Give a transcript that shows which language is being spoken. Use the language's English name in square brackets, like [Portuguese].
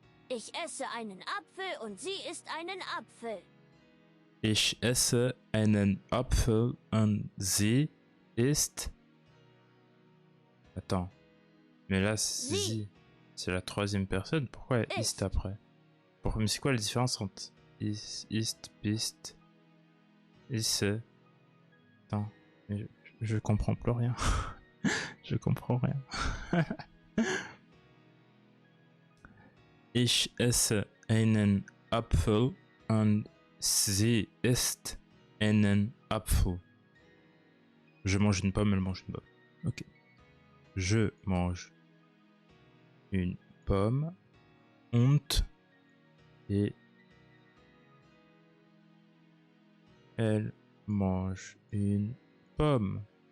[German] Ich esse einen Apfel und sie isst einen Apfel. Ich esse einen Apfel und sie isst. [French] Attends. Mais là, [German] Sie. [French] c'est la troisième personne. Pourquoi [German] Ist. ist [French] après? Mais c'est quoi la différence entre ist, bist, isse? Attends. Mais je comprends plus rien. Je comprends rien. [German] Ich esse einen Apfel und sie isst einen Apfel. [French] Je mange une pomme, elle mange une pomme. Ok. Je mange une pomme [German] und [French] et elle mange une pomme.